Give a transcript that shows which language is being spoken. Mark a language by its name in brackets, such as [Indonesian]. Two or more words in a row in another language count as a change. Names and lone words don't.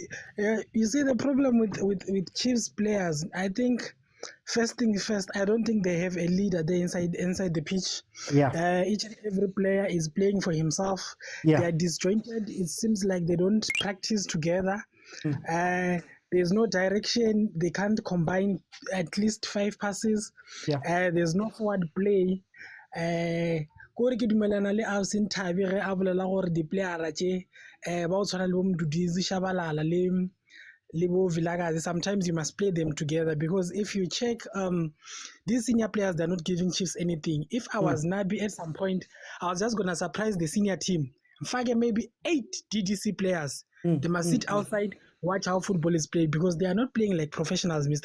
[English] You see, the problem with Chiefs players, I think, first thing first, I don't think they have a leader there inside the pitch. Yeah. Each and every player is playing for himself. Yeah. They are disjointed. It seems like they don't practice together. There's no direction. They can't combine at least 5 passes. Yeah. There's no forward play. [Northern Sotho] Kore ke dumelana le Alson Tabi re a bolela gore di player tše ba o tshwana le bo Mdudizi Shabalala le bo Vilakazi. [English] Sometimes you must play them together because if you check these senior players, they're not giving Chiefs anything. If I was Nabi at some point, I was just going to surprise the senior team. Fage maybe 8 DDC players. They must sit outside, watch how football is played because they are not playing like professionals, Mr.